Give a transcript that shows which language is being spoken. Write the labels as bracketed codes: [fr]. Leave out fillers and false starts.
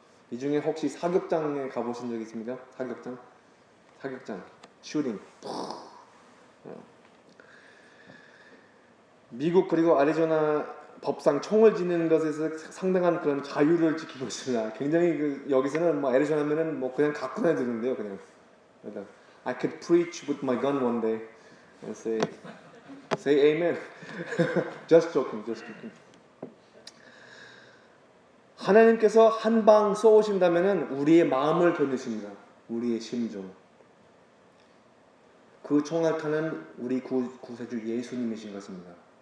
[ko] 이 중에 혹시 사격장에 가보신 적 있습니까? 사격장, 슈팅. 미국 그리고 애리조나 법상 총을 지니는 것에서 상당한 그런 자유를 지키고 있습니다. 굉장히 여기서는 뭐 애리조나면은 뭐 그냥 갖고 다니는데요, 그냥. [en] I could preach with my gun one day and say amen. Just joking. [ko] 하나님께서 한 방 쏘신다면은 우리의 마음을 겨누십니다. 우리의 심정. 그 총알탄은 우리 구세주 예수님이신 것입니다.